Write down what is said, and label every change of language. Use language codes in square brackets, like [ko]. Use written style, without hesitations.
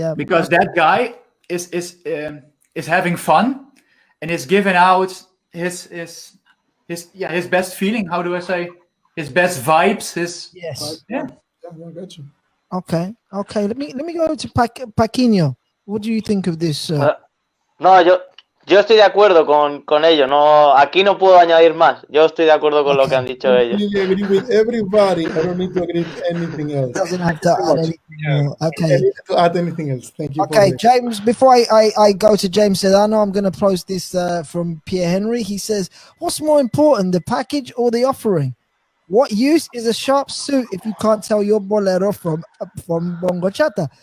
[en] Because that guy is having fun and is giving out his best feeling. How do I say? His best vibes. I got you. Okay. Let me go to Paquinho. What do you think of this? [es] No, yo estoy de acuerdo con ellos. No, aquí no puedo añadir más. Yo estoy de acuerdo con lo que han dicho ellos. [en] I agree with everybody. I don't need to agree with anything else. Doesn't have to add anything more. Okay. I need to add anything else. Thank you. Okay, James, before I go to James Sedano, I'm going to post this from Pierre Henry. He says, what's more important, the package or the offering? What use is a sharp suit if you can't tell your bolero from Bongo Chata?